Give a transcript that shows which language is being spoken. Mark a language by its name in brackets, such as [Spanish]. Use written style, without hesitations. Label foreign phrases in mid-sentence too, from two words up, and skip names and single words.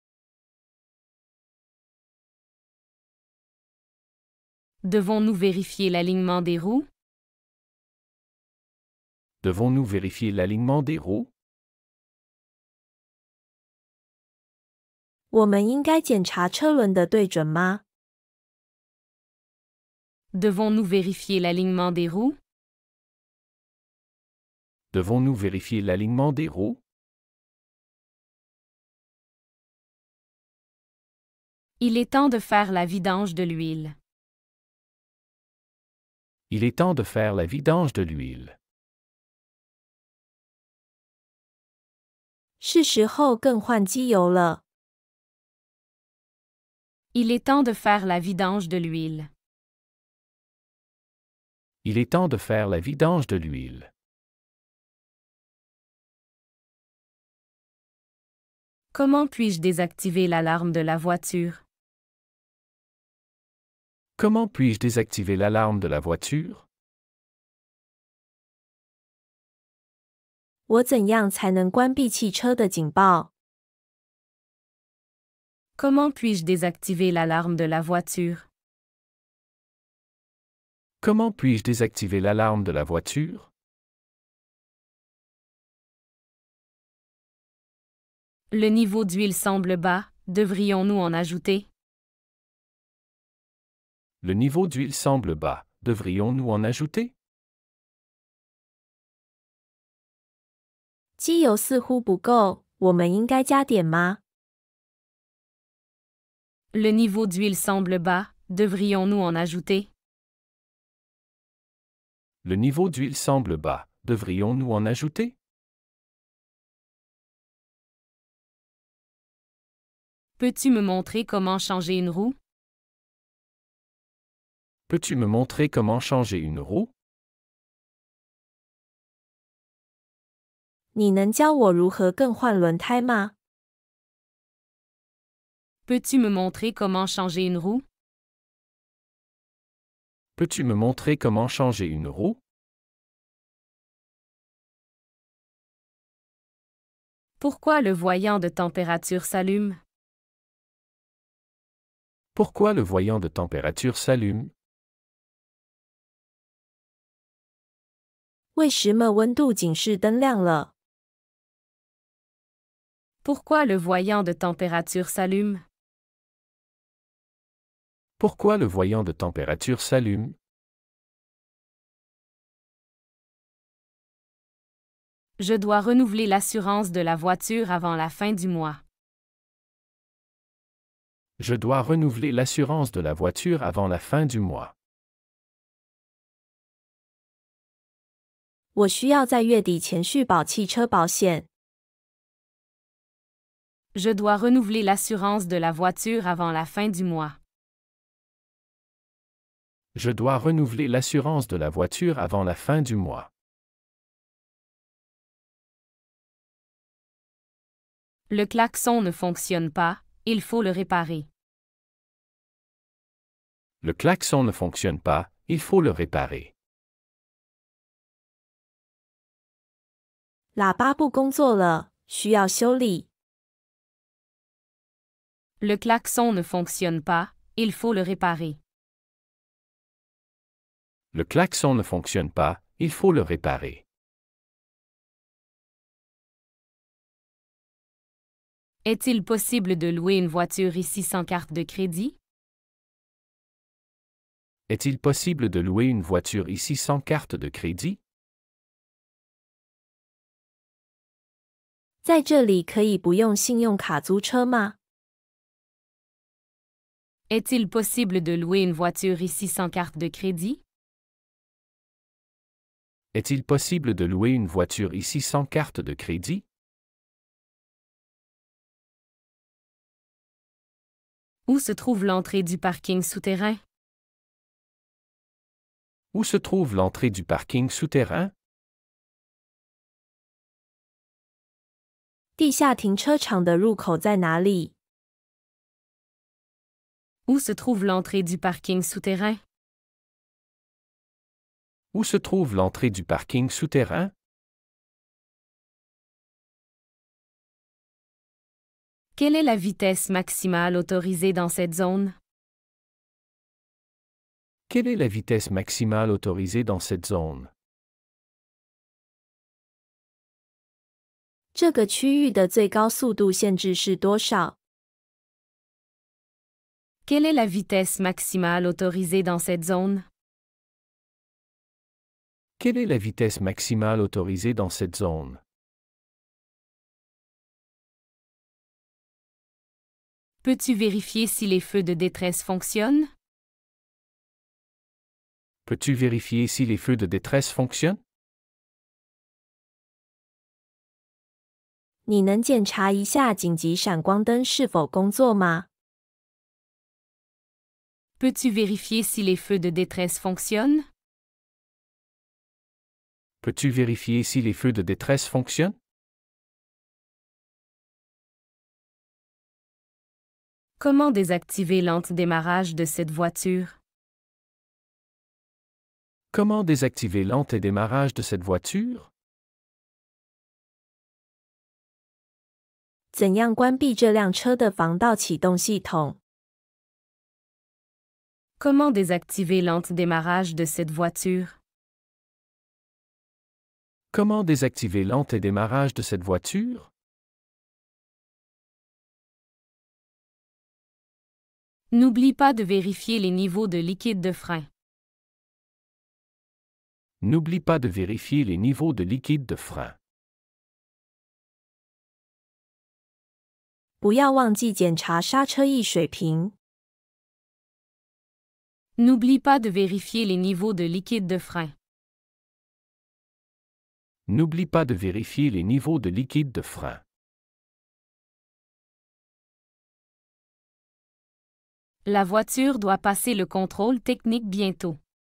[French] Devons-nous vérifier l'alignement des roues? Devons-nous vérifier l'alignement des roues? [Chinese] 我们应该检查车轮的对准吗？ [French] Devons-nous vérifier l'alignement des roues? Devons-nous vérifier l'alignement des roues? Il est temps de faire la vidange de l'huile. Il est temps de faire la vidange de l'huile. [Chinese] 是时候更换机油了。 [French] Il est temps de faire la vidange de l'huile. Il est temps de faire la vidange de l'huile. Comment puis-je désactiver l'alarme de la voiture? Comment puis-je désactiver l'alarme de la voiture? [Chinese] 我怎样才能关闭汽车的警报？ [French] Comment puis-je désactiver l'alarme de la voiture? Comment puis-je désactiver l'alarme de la voiture? Le niveau d'huile semble bas, devrions-nous en ajouter? Le niveau d'huile semble bas, devrions-nous en ajouter? [Chinese] 机油似乎不够，我们应该加点吗？ [French] Le niveau d'huile semble bas, devrions-nous en ajouter? Le niveau d'huile semble bas, devrions-nous en ajouter? Peux-tu me montrer comment changer une roue? Peux-tu me montrer comment changer une roue? [Chinese] 你能教我如何更换轮胎吗？ [French] Peux-tu me montrer comment changer une roue? Peux-tu me montrer comment changer une roue? Pourquoi le voyant de température s'allume? Pourquoi le voyant de température s'allume? [Chinese] 为什么温度警示灯亮了？ [French] Pourquoi le voyant de température s'allume? Pourquoi le voyant de température s'allume? Je dois renouveler l'assurance de la voiture avant la fin du mois. Je dois renouveler l'assurance de la voiture avant la fin du mois. [Chinese] 我需要在月底前续保汽车保险。 [French] Je dois renouveler l'assurance de la voiture avant la fin du mois. Je dois renouveler l'assurance de la voiture avant la fin du mois. Le klaxon ne fonctionne pas, il faut le réparer. Le klaxon ne fonctionne pas, il faut le réparer. [Chinese] 喇叭不工作了，需要修理。 [French] Le klaxon ne fonctionne pas, il faut le réparer. Le klaxon ne fonctionne pas, il faut le réparer. Est-il possible de louer une voiture ici sans carte de crédit? Est-il possible de louer une voiture ici sans carte de crédit? [Chinese] 在这里可以不用信用卡租车吗？ [French] Est-il possible de louer une voiture ici sans carte de crédit? Est-il possible de louer une voiture ici sans carte de crédit? Où se trouve l'entrée du parking souterrain? Où se trouve l'entrée du parking souterrain? [Chinese] 地下停车场的入口在哪里？ [French] Où se trouve l'entrée du parking souterrain? Où se trouve l'entrée du parking souterrain? Quelle est la vitesse maximale autorisée dans cette zone? Quelle est la vitesse maximale autorisée dans cette zone? [Chinese] 这个区域的最高速度限制是多少？ [French] Quelle est la vitesse maximale autorisée dans cette zone? Quelle est la vitesse maximale autorisée dans cette zone? Peux-tu vérifier si les feux de détresse fonctionnent? Peux-tu vérifier si les feux de détresse fonctionnent? [Chinese] 你能检查一下紧急闪光灯是否工作吗？ [French] Peux-tu vérifier si les feux de détresse fonctionnent? Peux-tu vérifier si les feux de détresse fonctionnent? Comment désactiver l'antidémarrage de cette voiture? Comment désactiver l'antidémarrage de cette voiture? [Chinese] 怎样关闭这辆车的防盗启动系统？ [French] Comment désactiver l'antidémarrage de cette voiture? Comment désactiver l'antidémarrage de cette voiture? N'oublie pas de vérifier les niveaux de liquide de frein. N'oublie pas de vérifier les niveaux de liquide de frein. [Chinese] 不要忘记检查刹车液水平。 [French] N'oublie pas de vérifier les niveaux de liquide de frein. N'oublie pas de vérifier les niveaux de liquide de frein. La voiture doit passer le contrôle technique bientôt.